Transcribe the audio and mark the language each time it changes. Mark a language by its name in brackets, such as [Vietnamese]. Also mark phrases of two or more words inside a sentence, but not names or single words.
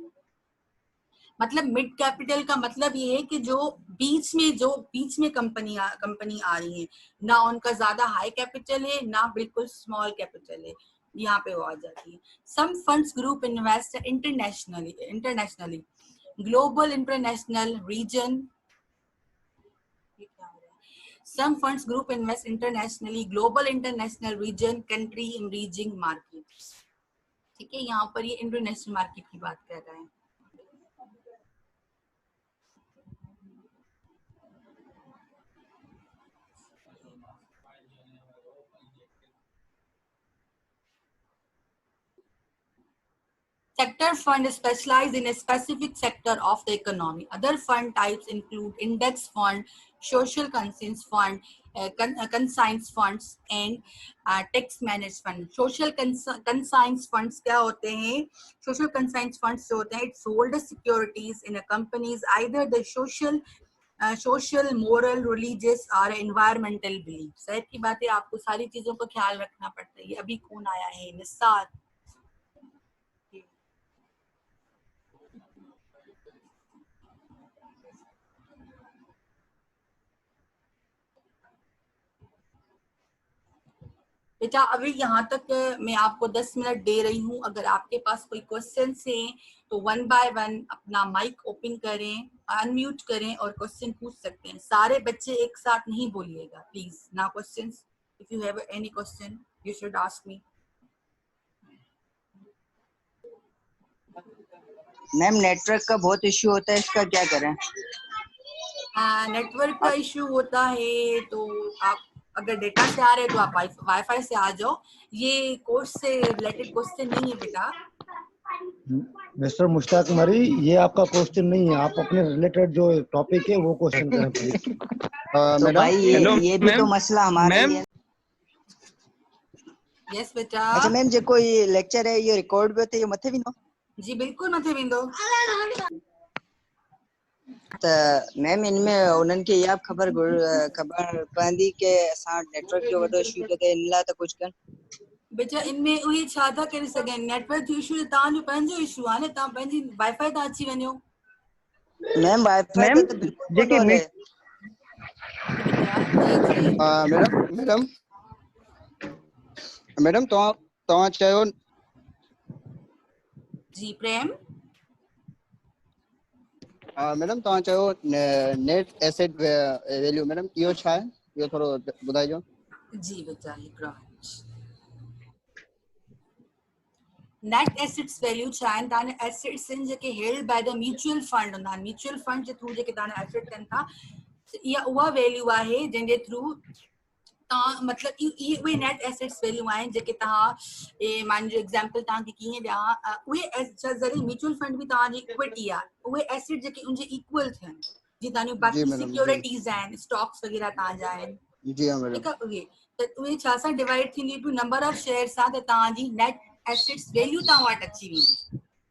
[Urdu] مطلب [English] mid capital [Urdu] کا مطلب یہ ہے کہ جو بیچ میں کمپنی آ رہی ہے، نہ ان کا زیادہ [English] high capital [Urdu] ہے نہ بالکل [English] small capital [Urdu] ہے، یہاں پہ وہ آ جاتی ہے. [English] Some funds group invest internationally, global, international, region. Some funds group invest internationally, global, international, region, country, emerging markets. [Urdu] ٹھیک ہے، یہاں پر یہ [English] international market [Urdu] کی بات کر رہا ہے. [English] Sector fund specialize in a specific sector of the economy. Other fund types include index fund, social conscience fund, consigned funds, and tax managed fund. Social consigned funds [Urdu] کیا ہوتے ہیں? [English] Social consigned funds [Urdu] جو ہوتے ہیں, [English] it hold securities in a company's either the social, moral, religious और environmental beliefs. [Urdu] سر کی بات ہے، آپکو ساری چیزوں کا خیال رکھنا پڑتا ہے. ابھی کون آیا ہے؟ نثار. بیٹا ابھی یہاں تک میں آپکو 10 منٹ دے رہی ہوں. اگر آپکے پاس کوئی کویسچن ہیں تو [English] 1 by 1 [Urdu] اپنا [English] mic open [Urdu] کریں، ان میوٹ کریں اور کویسچن پوچھ سکتے ہیں. سارے بچے ایک ساتھ نہیں بولیے گا پلیز. [English] No questions, If you have any question you should ask me. [Urdu] میم نیٹ ورک کا بہت ایشو ہوتا ہے، اسکا کیا کریں? نیٹ ورک کا ایشو ہوتا ہے تو آپ اگر ڈیٹا سے آ رہے ہیں تو آپ وائی فائی سے آ جاؤ. یہ کورس سے [English] related question [Urdu] نہیں ہے بیٹا. مسٹر مشتاق مری، یہ آپکا کویسچن نہیں ہے، آپ اپنے ریلیٹڈ جو ٹاپک ہے وہ کویسچن کریں پلیز. تو بھائی یہ بھی تو مسئلہ ہمارا ہی ہے. یس بیٹا. اچھا میم، جو کوئی لیکچر ہے یہ ریکارڈ بھی ہوتا ہے، یہ متھے بھی نا? [Sindhi] जी बिल्कुल मथे विंदो। तो मैम इनमें उन्हनि खे इहा ख़बर पवंदी के असां नेटवर्क जो वॾो इशू पियो थिए, इन लाइ त कुझु कनि। बेटा इनमें उहे छा था करे सघनि? नेटवर्क जो इशू तव्हांजो पंहिंजो इशू आहे न, तव्हां पंहिंजी वाईफाई तां अची वञो। मैम वाईफाई मैम, तो बिल्कुल जेके [Urdu] کون ہے. [Sindhi] मैडम तव्हां चयो जी प्रेम। मैडम तव्हां चयो [English] net asset value, [Sindhi] मैडम इहो छा आहे? इहो थोरो ॿुधाइजो। जी बेटा हिकिड़ो मिनट। [English] net assets value [Sindhi] छा आहिनि तव्हांजे एसेट्स आहिनि जेके [English] held by the mutual fund [Sindhi] हूंदा आहिनि [English] mutual fund [Sindhi] जे थ्रू जेके तव्हांजा एसेट थियनि था इहा उहा वैल्यू आहे जंहिंजे थ्रू तव्हां मतिलबु इहे उहे [English] net assets value [Sindhi] आहिनि जेके तव्हां मुंहिंजो एग्जांपल तव्हांखे कीअं ॾियां उहे ज़रिए [English] mutual fund [Sindhi] बि तव्हांजी इक्विटी आहे उहे एसेट जेके उनजे इक्वल थियनि जीअं तव्हांजूं जी बाक़ी मैडम जी सिक्योरिटीज़ आहिनि स्टॉक्स वग़ैरह तव्हांजा आहिनि जी हाँ मैडम ठीकु आहे उहे त उहे छा सां डिवाइड थींदी [English] to number of share [Sindhi] सां त तव्हांजी [English] net assets value [Sindhi] तव्हां वटि अची वेंदी